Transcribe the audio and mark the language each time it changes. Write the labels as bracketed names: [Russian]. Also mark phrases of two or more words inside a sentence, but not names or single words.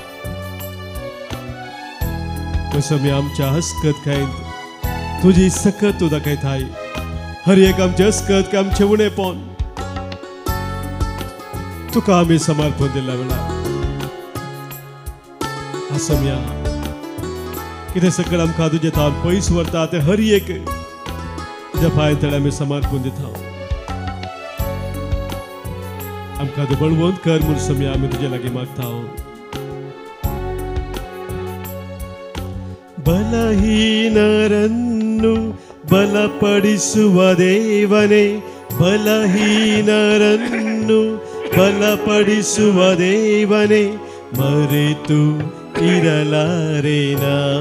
[Konkani] सोम्या आमच्या हस्कत कायंत तुजी सकत तूं दाखयताय हर एक आमचे हस्कत काय आमचे उणेपण तुका आमी समर्पण दिला वेळा सोम्या कितें सकल आमकां तुजे तावन पयस व्हरता ते हर एक तुज्या पांय तळे आमी समर्पण दिता आमकां तूं बळवंत कर म्हूण सोम्या आमी तुजे लागीं मागता [Kannada] ಬಲಹೀನರನ್ನು ಬಲಪಡಿಸುವ ದೇವನೇ ಬಲಹೀನರನ್ನು ಬಲಪಡಿಸುವ ದೇವನೇ ಮರೆತು ಇರಲಾರೆನಾ